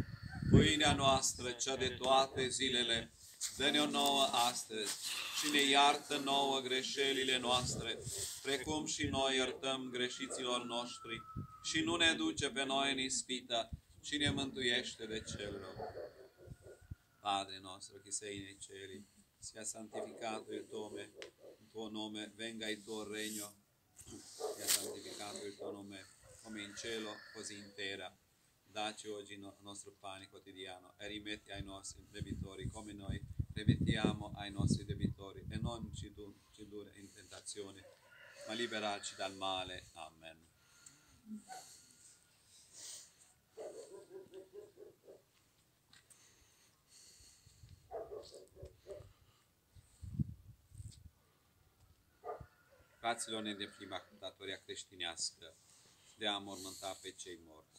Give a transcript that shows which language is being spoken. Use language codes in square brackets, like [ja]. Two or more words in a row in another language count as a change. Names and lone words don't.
[ro] Pâinea noastră, cea de toate zilele, dă-ne-o nouă astăzi și ne iartă nouă greșelile noastre, precum și noi iertăm greșiților noștri, și nu ne duce pe noi în ispită, ci ne mântuiește de cel rău. [it] Padre nostro, che sei nei cieli, sia santificato il tuo nome, venga il tuo regno, sia santificato il tuo nome, come in cielo, così in terra. Dacci oggi il nostro pane quotidiano e rimetti ai nostri debitori come noi rimettiamo ai nostri debitori e non ci indurre in tentazione, ma liberarci dal male. Amen. [ro] Fraților, ne îndeplinim datoria creștinească de a mormânta pe cei morți.